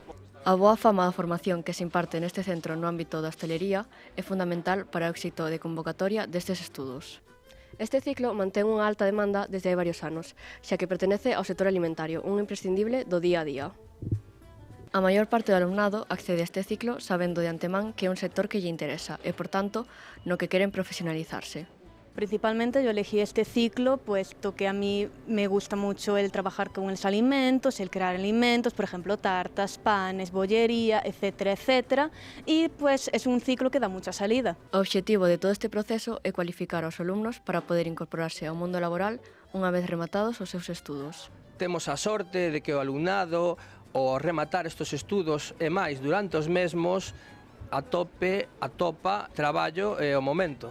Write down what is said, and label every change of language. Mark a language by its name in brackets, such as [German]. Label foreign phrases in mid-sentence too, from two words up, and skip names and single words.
[Galician] A boa fama da formación que se imparte neste centro no ámbito da hostelería é fundamental para o éxito de convocatoria destes estudos. Este ciclo mantén unha alta demanda desde hai varios anos, xa que pertenece ao sector alimentario, un imprescindible do día a día. A maior parte do alumnado accede a este ciclo sabendo de antemán que é un sector que lle interesa e, por tanto, no que queren profesionalizarse. [Spanish] Principalmente yo elegí este ciclo puesto que a mí me gusta mucho el trabajar con los alimentos, el crear alimentos, por ejemplo tartas, panes, bollería, etcétera, etcétera, y pues es un ciclo que da mucha salida. [Galician] O obxectivo de todo este proceso é cualificar aos alumnos para poder incorporarse ao mundo laboral unha vez rematados os seus estudos. Temos a sorte de que o alumnado, ao rematar estes estudos e máis durante os mesmos, atopa traballo e o momento.